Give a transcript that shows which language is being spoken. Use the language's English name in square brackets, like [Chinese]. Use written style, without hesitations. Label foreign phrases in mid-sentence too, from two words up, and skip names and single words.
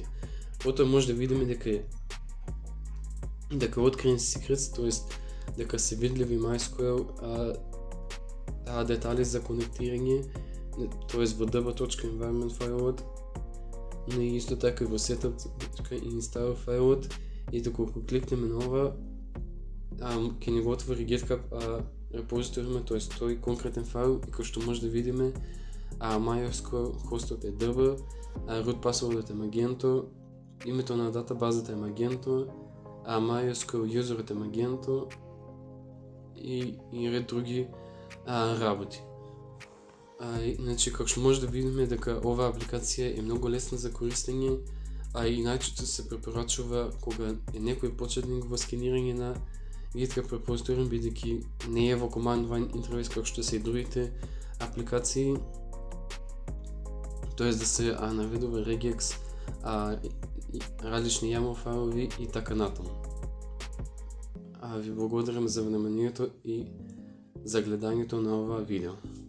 [Macedonian] Потоа може да видиме дека откриен secrets, тоест дека се видливи MySQL детали за конектирање, тоест во db.environment фајлот, но и исто така и во setup.install фајлот, и доколку кликнеме на ова, ќе ни го отвори GitHub репозиториумот, тоест тој конкретен файл, и кој што може да видиме, MySQL хостот е DB, [English] root passwordот [Macedonian] е Magento, името на датабазата е Magento, MySQL юзерот е Magento, и ред други работи. Значи, како што може да видиме дека оваа апликација е многу лесна за користење, и најчесто се препорачува кога е некој почетник во скенирање на витка препросторен, бидејќи не е во [English] command line [Macedonian] интерфејс како што се и другите апликации, тоест да се наведува regex, различни YAML файлови и така натаму. Ви благодарам за вниманието и за гледањето на ова видео.